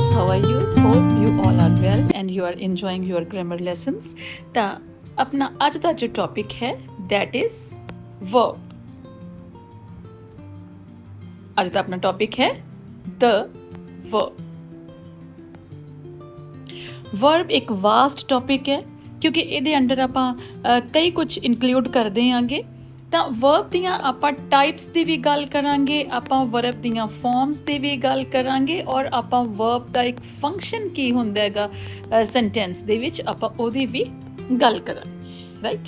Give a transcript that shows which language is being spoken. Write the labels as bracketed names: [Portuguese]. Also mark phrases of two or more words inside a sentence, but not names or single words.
[English] are you? Hope you all are well and you are enjoying your grammar lessons. [Punjabi] ਤਾਂ ਆਪਣਾ ਅੱਜ ਦਾ ਜੋ ਟੌਪਿਕ ਹੈ [English] that is verb. [Punjabi] ਅੱਜ ਦਾ ਆਪਣਾ ਟੌਪਿਕ ਹੈ [English] the verb. [Punjabi] verb ਇੱਕ [English] vast topic [Punjabi] ਹੈ ਕਿਉਂਕਿ ਇਹਦੇ ਅੰਡਰ ਆਪਾਂ ਕਈ ਕੁਝ ਇਨਕਲੂਡ ਕਰਦੇ ਆਂਗੇ। ਤਾਂ ਵਰਬ ਦੀਆਂ ਆਪਾਂ ਟਾਈਪਸ ਦੀ ਵੀ ਗੱਲ ਕਰਾਂਗੇ, ਆਪਾਂ ਵਰਬ ਦੀਆਂ ਫਾਰਮਸ ਦੀ ਵੀ ਗੱਲ ਕਰਾਂਗੇ ਔਰ ਆਪਾਂ ਵਰਬ ਦਾ ਇੱਕ ਫੰਕਸ਼ਨ ਕੀ ਹੁੰਦਾ ਹੈਗਾ ਸੈਂਟੈਂਸ ਦੇ ਵਿੱਚ ਆਪਾਂ ਉਹਦੀ ਵੀ ਗੱਲ ਕਰਾਂਗੇ, ਰਾਈਟ।